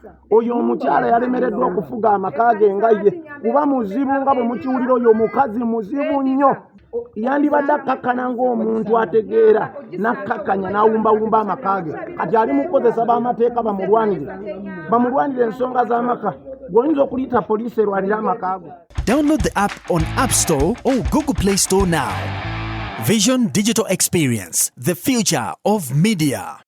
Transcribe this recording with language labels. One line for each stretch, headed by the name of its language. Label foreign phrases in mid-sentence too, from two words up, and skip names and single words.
Ganda: Oyo omukyala yalemereddwa okufuga amaka ge nga ye, kuba muzibu nga bwe mukiwulira, oyo mukazi muzibu nnyo. Yandibadde akkakkana ng'omuntu ategeera, n'akkakkanya, n'awumbawumba amaka ge. Kati ali mu kukozesa b'amateeka bamulwanire, bamulwanire ensonga z'amaka. Ggwe oyinza okuliyita poliisi erwanire amaka go.
English: Download the app on App Store or Google Play Store now. Vision Digital Experience, the future of media.